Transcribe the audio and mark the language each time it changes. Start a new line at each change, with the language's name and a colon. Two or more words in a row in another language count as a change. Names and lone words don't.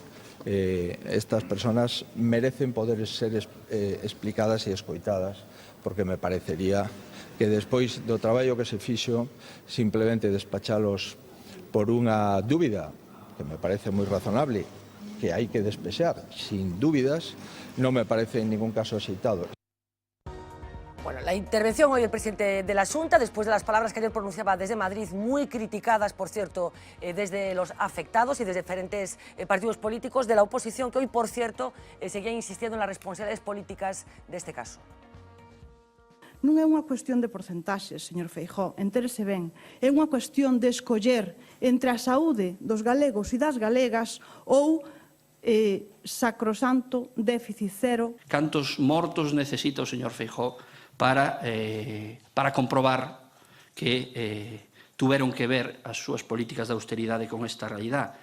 Galician: Estas personas merecen poder ser explicadas e escoitadas, porque me parecería que despois do traballo que se fixo simplemente despachalos por unha dúbida que me parece moi razonable que hai que despexar sin dúbidas non me parece en ningún caso axeitado.
Spanish: Bueno, la intervención hoy del presidente de la Xunta, después de las palabras que ayer pronunciaba desde Madrid, muy criticadas, por cierto, desde los afectados y desde diferentes partidos políticos de la oposición, que hoy, por cierto, seguía insistiendo en las responsabilidades políticas de este caso.
Galician: Non é unha cuestión de porcentaxes, señor Feijóo, entérese ben. É unha cuestión de escoller entre a saúde dos galegos e das galegas ou sacrosanto déficit cero. Cantos mortos necesita o señor Feijóo para comprobar que tuveron que ver as súas políticas de austeridade con esta realidade?